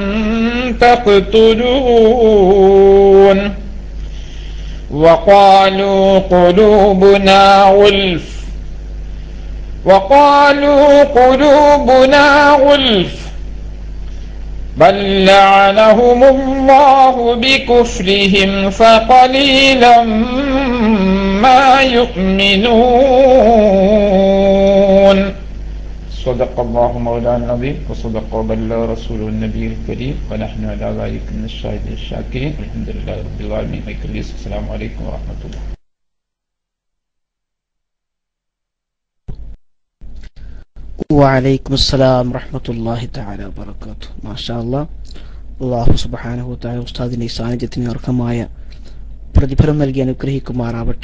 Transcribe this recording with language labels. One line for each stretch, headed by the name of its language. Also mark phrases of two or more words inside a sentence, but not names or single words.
Arabic: تقتلون وقالوا قلوبنا غلف بل لعنهم الله بكفرهم فقليلا ما يؤمنون صدق الله مولانا العظيم وصدق وبلغ رسوله النبي الكريم ونحن على ذلك من الشاهدين الشاكرين الحمد لله رب العالمين. السلام عليكم ورحمة الله. وعليكم السلام رحمة الله تعالى وبركاته. ما شاء الله.
Malayalam: അല്ലാഹു
Arabic: سبحانه وتعالى
Malayalam: ഉസ്താദിന്റെ ഈ സാന്നിധ്യത്തിന് അർഹമായ പ്രതിഫലം നൽകി അനുഗ്രഹിക്കുമാറാവട്ടെ.